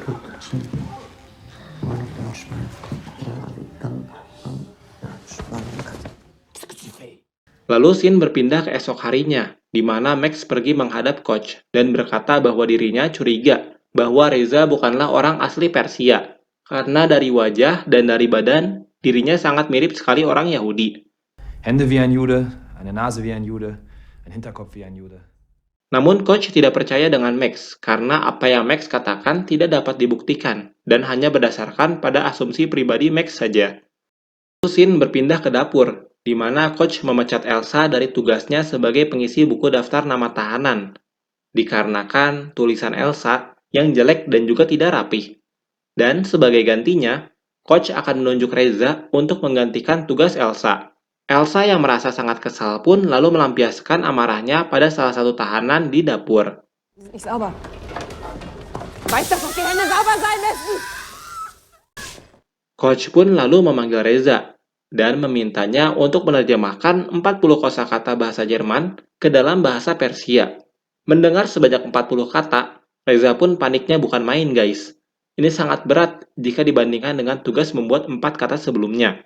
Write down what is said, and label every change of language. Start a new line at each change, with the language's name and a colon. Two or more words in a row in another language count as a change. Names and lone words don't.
Indonesian: Lalu Shin berpindah ke esok harinya, di mana Max pergi menghadap coach dan berkata bahwa dirinya curiga bahwa Reza bukanlah orang asli Persia, karena dari wajah dan dari badan, dirinya sangat mirip sekali orang Yahudi.
German: Hände wie ein Jude, eine Nase wie ein Jude, ein Hinterkopf wie ein Jude.
Indonesian: Namun coach tidak percaya dengan Max, karena apa yang Max katakan tidak dapat dibuktikan, dan hanya berdasarkan pada asumsi pribadi Max saja. Shin berpindah ke dapur, di mana coach memecat Elsa dari tugasnya sebagai pengisi buku daftar nama tahanan, dikarenakan tulisan Elsa yang jelek dan juga tidak rapih. Dan sebagai gantinya, coach akan menunjuk Reza untuk menggantikan tugas Elsa. Elsa yang merasa sangat kesal pun lalu melampiaskan amarahnya pada salah satu tahanan di dapur.
German: Nicht sauber. Weißt doch, dass die Hände sauber sein müssen!
Indonesian: Coach pun lalu memanggil Reza dan memintanya untuk menerjemahkan 40 kosakata bahasa Jerman ke dalam bahasa Persia. Mendengar sebanyak 40 kata, Reza pun paniknya bukan main guys. Ini sangat berat jika dibandingkan dengan tugas membuat 4 kata sebelumnya.